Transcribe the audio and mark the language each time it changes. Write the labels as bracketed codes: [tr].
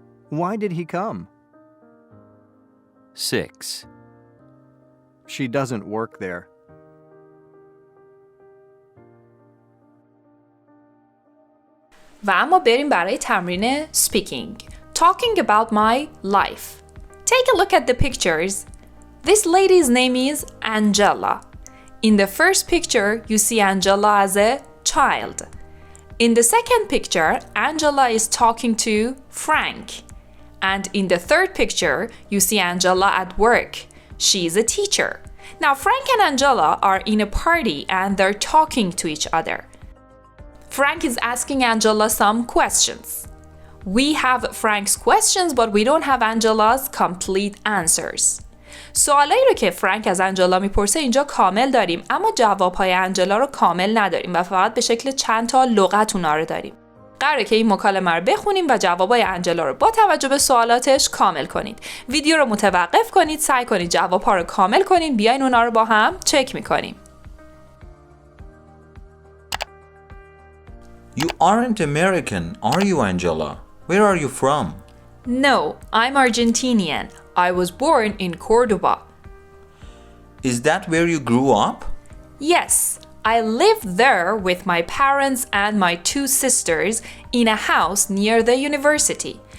[en] Why did he come? 6, She doesn't work there. [fa] و اما بریم برای تمرین speaking. [en] Talking about my life. Take a look at the pictures. This lady's name is Angela. In the first picture, you see Angela as a child. In the second picture, Angela is talking to Frank. And in the third picture, you see Angela at work. She is a teacher. Now, Frank and Angela are in a party and they're talking to each other. Frank is asking Angela some questions. We have Frank's questions, but we don't have Angela's complete answers. [fa] سوالایی رو که فرانک از انجلا میپرسه اینجا کامل داریم، اما جوابهای انجلا رو کامل نداریم و فقط به شکل چند تا لغت اونا رو داریم. قراره که این مکالمه رو بخونیم و جوابای انجلا رو با توجه به سوالاتش کامل کنید. ویدیو رو متوقف کنید، سعی کنید جوابها رو کامل کنید، بیاین اونا رو با هم چک میکنیم. [en] You aren't American, are you, Angela? Where are you from? No, I'm Argentinian. I was born in Cordoba. Is that where you grew up? Yes, I lived there with my parents and my 2 sisters in a house near the university.